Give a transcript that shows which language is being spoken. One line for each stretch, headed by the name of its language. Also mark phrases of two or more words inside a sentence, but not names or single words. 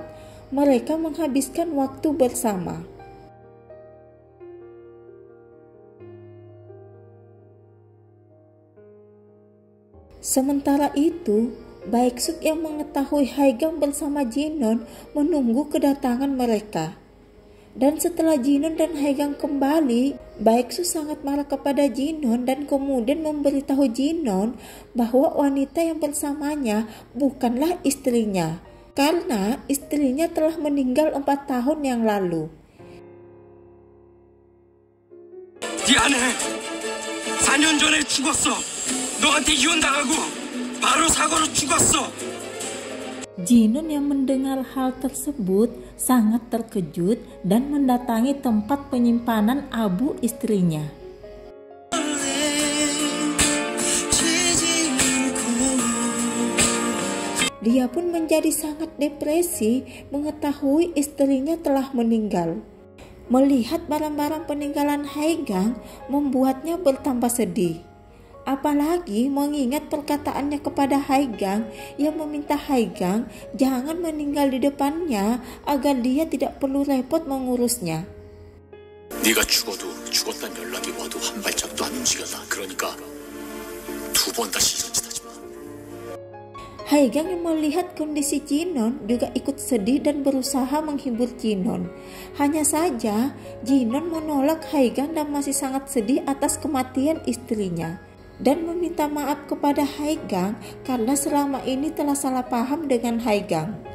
Indonesian: Mereka menghabiskan waktu bersama. Sementara itu, Baeksuk yang mengetahui Haigang bersama Jinon menunggu kedatangan mereka. Dan setelah Jinon dan Haegang kembali, Baeksu sangat marah kepada Jinon dan kemudian memberitahu Jinon bahwa wanita yang bersamanya bukanlah istrinya, karena istrinya telah meninggal 4 tahun yang lalu.
Korean: 네 아내 4년 전에 죽었어. 너한테 이혼당하고 바로 사고로 죽었어.
Indonesian: Jinon yang mendengar hal tersebut sangat terkejut dan mendatangi tempat penyimpanan abu istrinya. Dia pun menjadi sangat depresi mengetahui istrinya telah meninggal. Melihat barang-barang peninggalan Haegang membuatnya bertambah sedih. Apalagi mengingat perkataannya kepada Haegang yang meminta Haegang jangan meninggal di depannya agar dia tidak perlu repot mengurusnya.
Korean: 네가 죽어도 죽었단 연락이 와도 한 발짝도 안 움직였다. 그러니까 2번 다시 전짓하지 마.
Indonesian: Haegang yang melihat kondisi Jinon juga ikut sedih dan berusaha menghibur Jinon. Hanya saja Jinon menolak Haegang dan masih sangat sedih atas kematian istrinya. Dan meminta maaf kepada Haegang karena selama ini telah salah paham dengan Haegang.